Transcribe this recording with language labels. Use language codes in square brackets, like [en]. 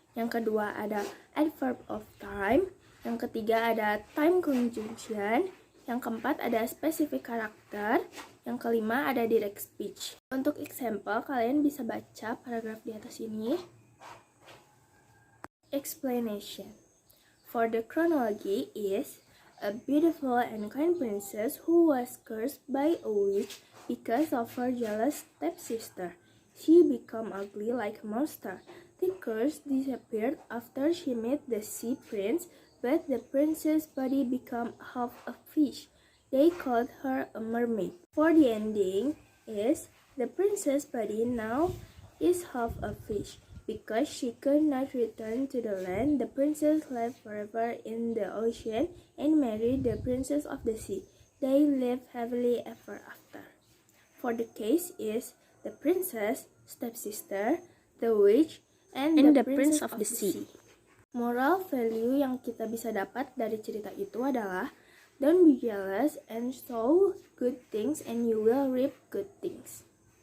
[id] Yang kedua ada adverb of time. Yang ketiga ada time conjunction. Yang keempat ada specific character. Yang kelima ada direct speech. Untuk example, kalian bisa baca paragraf di atas ini. [en] Explanation. For the chronology is a beautiful and kind princess who was cursed by a witch because of her jealous stepsister. She became ugly like a monster. The curse disappeared after she met the sea prince, but the princess' body became half a fish. They called her a mermaid. For the ending is the princess' body now is half a fish. Because she could not return to the land, the princess lived forever in the ocean and married the princess of the sea. They lived happily ever after. For the case is the princess, stepsister, the witch, and the prince of the sea. Moral value [id] yang kita bisa dapat dari cerita itu adalah [en] don't be jealous and sow good things and you will reap good things.